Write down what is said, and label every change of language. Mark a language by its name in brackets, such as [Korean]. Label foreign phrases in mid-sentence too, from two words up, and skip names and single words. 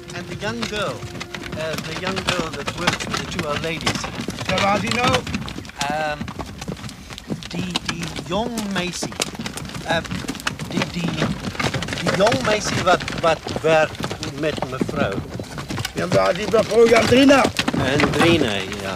[English] the young girl that works with the two old ladies. [Afrikaans] Ja, waar is die nou? Die jong meisie. Die jong meisie wat werkt met mevrouw. Ja, waar is die mevrouw Jandrina? Andrina, ja.